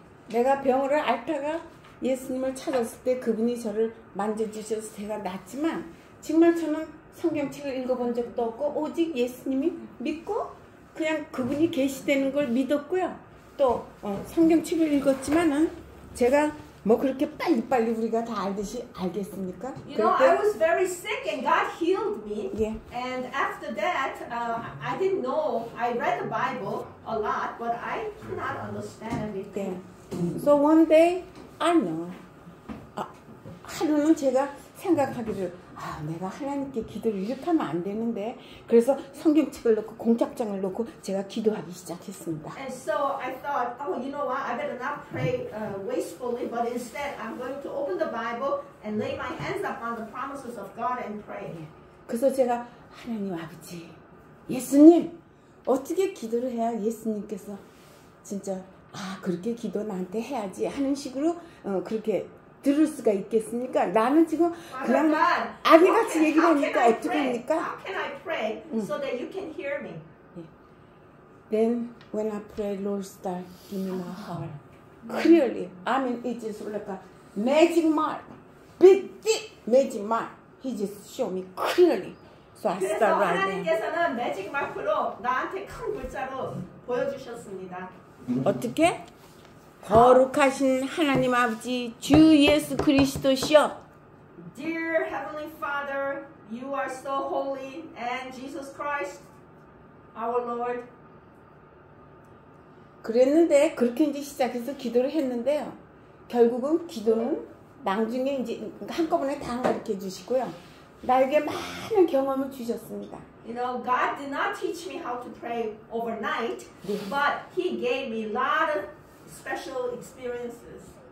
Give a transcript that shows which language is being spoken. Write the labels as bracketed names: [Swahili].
[Korean] 내가 병을 앓다가 예수님을 찾았을 때 그분이 저를 만져주셔서 제가 낫지만 정말 저는 성경책을 읽어본 적도 없고 오직 예수님이 믿고 그냥 그분이 계시다는 걸 믿었고요. 또 성경책을 읽었지만은 제가 뭐 그렇게 빨리빨리 우리가 다 알듯이 알겠습니까? [English] You know, I was very sick and God healed me. [Korean] 예. [English] And after that, I didn't know. I read the Bible a lot, but I could not understand everything. 네. So one day, I know. [Korean] 하루는 제가 생각하기를 내가 하나님께 기도를 이렇게 하면 안 되는데 그래서 성경책을 놓고 공작장을 놓고 제가 기도하기 시작했습니다. [English] And so I thought, you know what? I better not pray wastefully, but instead I'm going to open the Bible and lay my hands upon the promises of God and pray. [Korean] 그래서 제가 하나님 아버지, 예수님 어떻게 기도를 해야 예수님께서 진짜 그렇게 기도 나한테 해야지 하는 식으로 그렇게 들을 수가 있겠습니까? 나는 지금 그냥 아기같이 얘기를 하니까 어떻게 합니까? [English] How can I pray so that you can hear me? Then when I pray, Lord, start give me my heart clearly. I mean, it's just like a magic mark, big magic mark. He just showed me clearly. So I start [Korean] 그래서 [English] right there. [Korean] 하나님께서는 매직 마크로 나한테 큰 글자로 보여주셨습니다. 어떻게? 거룩하신 하나님 아버지 주 예수 그리스도시여. [English] Dear Heavenly Father, you are so holy, and Jesus Christ, our Lord. [Korean] 그랬는데 그렇게 이제 시작해서 기도를 했는데요. 결국은 기도는 나중에 이제 한꺼번에 다 가르쳐 주시고요. 나에게 많은 경험을 주셨습니다. [English] You know, God did not teach me how to pray overnight, [Korean] 네. [English] but He gave me a lot of special experiences.